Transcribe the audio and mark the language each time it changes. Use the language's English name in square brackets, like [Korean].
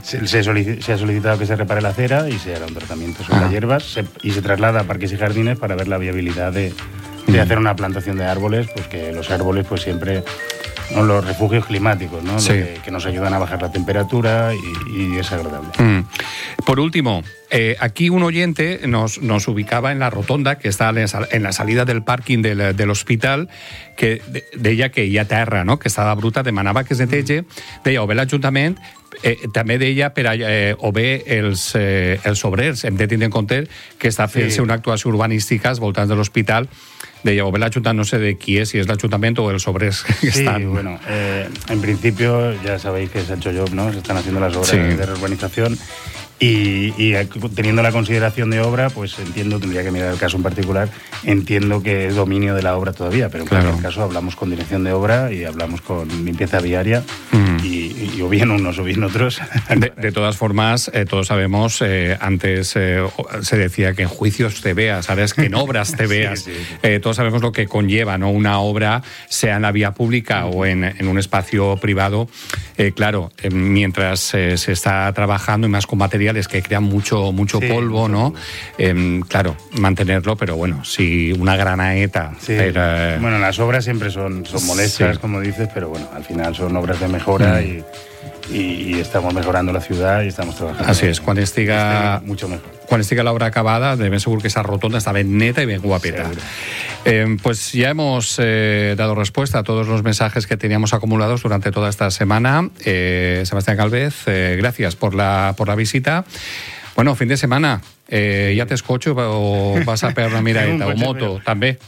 [Spanish] Se ha solicitado que se repare la acera y se hará un tratamiento sobre las hierbas y se traslada a parques y jardines para ver la viabilidad de hacer una plantación de árboles, pues que los árboles pues siempre... ¿no? Los refugios climáticos, ¿no? Sí. Que nos ayudan a bajar la temperatura y es agradable. Mm. Por último, aquí un oyente nos ubicaba en la rotonda que está en la salida del parking del hospital, [Catalan] que deia que hi ha terra, [Spanish] ¿no? [Catalan] Que estava bruta, demanava que es neteje, deia, o bé l'Ajuntament, també deia, o bé els obrers, hem de tindre en compte que està fent-se una actuació urbanística als voltants de l'hospital. [Spanish] De llevar el ayuntamiento, no sé de quién es, si es el ayuntamiento o el sobres que sí, están. Sí, bueno, en principio ya sabéis que se ha hecho job, ¿no? Se están haciendo las obras de reurbanización y teniendo la consideración de obra, pues entiendo, tendría que mirar el caso en particular, entiendo que es dominio de la obra todavía, pero en cualquier caso hablamos con dirección de obra y hablamos con limpieza viaria y o bien unos o bien otros. De todas formas, todos sabemos, antes se decía que en juicios te veas, ahora es que en obras te veas. Sí, sí, sí. Todos sabemos lo que conlleva, ¿no? Una obra, sea en la vía pública o en un espacio privado. Claro, mientras se está trabajando y más con materiales que crean mucho polvo, ¿no? Claro, mantenerlo, pero bueno, si una granaeta... Sí. Bueno, las obras siempre son molestias, como dices, pero bueno, al final son obras de mejora y estamos mejorando la ciudad y estamos trabajando. Así es, cuando estiga... mucho mejor. [Catalan] Quan estigui l'obra acabada, de ben segur que esa rotonda està ben neta i ben guapeta. [Spanish] Pues ya hemos dado respuesta a todos los mensajes que teníamos acumulados durante toda esta semana. Sebastián Calvez, gracias por la visita. Bueno, fin de semana. Ya te escucho o vas a pegar una miradita. Un coche, o moto, pero, también